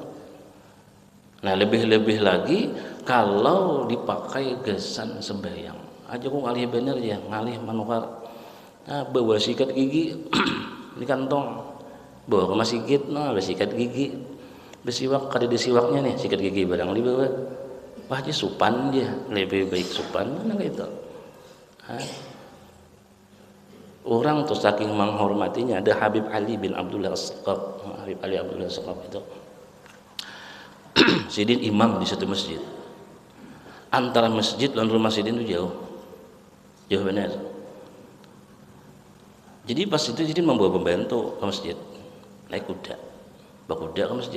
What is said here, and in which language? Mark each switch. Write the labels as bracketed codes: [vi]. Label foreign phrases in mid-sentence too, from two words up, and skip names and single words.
[bjn] Nah lebih-lebih lagi kalau dipakai gesan sembahyang aja kok ngalih bener ya, ngalih manukar bawa sikat gigi di kantong, bawa ke masjid, ada sikat gigi, bersiwak, kada disiwaknya nih sikat gigi barang dibawa, wah dia supan dia, lebih baik supan mana gitu. Orang tuh saking menghormatinya, ada Habib Ali bin Abdullah As-Saqaf, Habib Ali Abdullah As-Saqaf itu sidin imam di satu masjid, antara masjid dan rumah sidin itu jauh benar. Jadi pas itu sidin membawa pembantu ke masjid, naik kuda, bawa kuda ke masjid.